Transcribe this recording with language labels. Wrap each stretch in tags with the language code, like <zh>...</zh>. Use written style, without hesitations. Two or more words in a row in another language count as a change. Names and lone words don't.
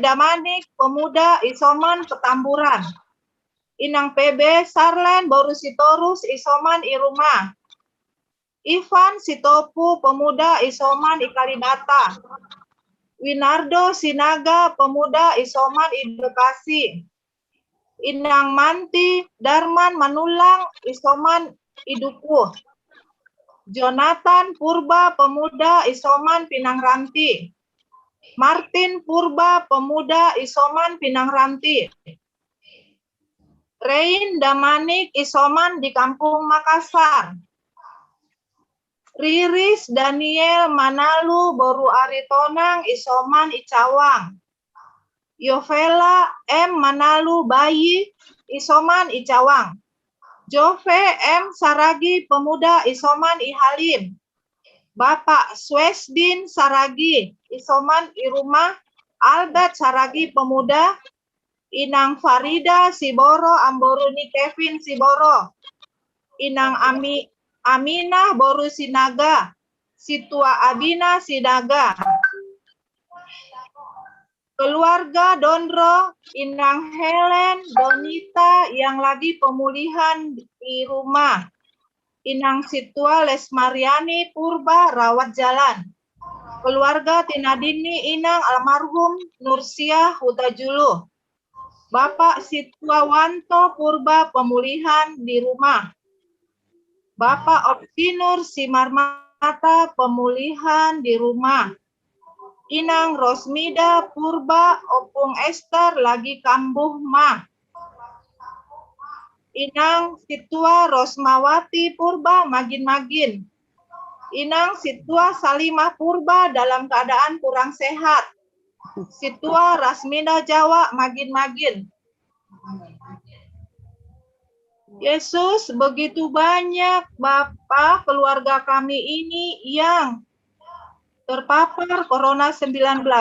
<id>Damanik, Pemuda, Isoman, Petamburan. Inang PB Sarlen Boru Sitorus, Isoman, I rumah. Ivan Sitopu, Pemuda, Isoman, I Kalibata. Winardo Sinaga, Pemuda, Isoman, I Bekasi. Inang Manti Darman Manulang, Isoman, I Dukuh. Jonathan Purba, Pemuda, Isoman, Pinang Ranti. Martin Purba, Pemuda, Isoman, Pinang Ranti. Rein Damanik, Isoman, di Kampung Makassar. Riris Daniel Manalu Boru Aritonang, Isoman, I Cawang. Yovela M. Manalu Bayi, Isoman, I Cawang. Jove M. Saragi, Pemuda, Isoman, I Halim. Bapak Swesdin Saragi, Isoman, I rumah. Albert Saragi, Pemuda. Inang Farida Siboro, Amboruni Kevin Siboro. Inang Aminah Boru Sinaga. Situa Abina Sinaga. Keluarga Dondro, Inang Helen, Donita yang lagi pemulihan di rumah. Inang Situa Lesmariani Purba, rawat jalan. Keluarga Tinadini Inang almarhum Nursiah Hutajulu. Bapak Situa Wanto Purba, pemulihan di rumah. Bapak Optinur Simarmata, pemulihan di rumah. Inang Rosmida Purba, Opung Esther lagi kambuh mah. Inang Situa Rosmawati Purba, magin-magin. Inang Situa Salimah Purba dalam keadaan kurang sehat. Situa Rasmina Jawa, magin-magin. Yesus, begitu banyak Bapak keluarga kami ini yang terpapar Corona-19.</id>